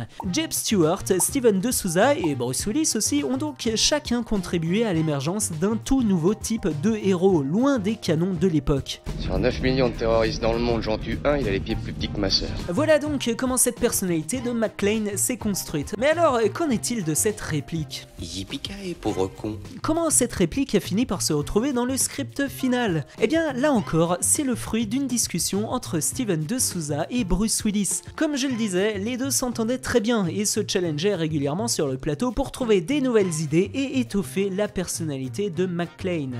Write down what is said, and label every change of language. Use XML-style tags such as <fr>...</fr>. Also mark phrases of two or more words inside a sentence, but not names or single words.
<fr>Jeb Stewart, Steven de Souza et Bruce Willis aussi ont donc chacun contribué à l'émergence d'un tout nouveau type de héros, loin des canons de l'époque. Sur 9 millions de terroristes dans le monde, j'en tue un, il a les pieds plus petits que ma sœur. Voilà donc comment cette personnalité de McClane s'est construite. Mais alors, qu'en est-il de cette réplique? Yippee-ki-yay, pauvre con. Comment cette réplique a fini par se retrouver dans le script final? Eh bien, là encore, c'est le fruit d'une discussion entre Steven de Souza et Bruce Willis. Comme je le disais, les deux s'entendaient très bien et se challengeaient régulièrement sur le plateau pour trouver des nouvelles idées et étoffer la personnalité de McClane.</fr>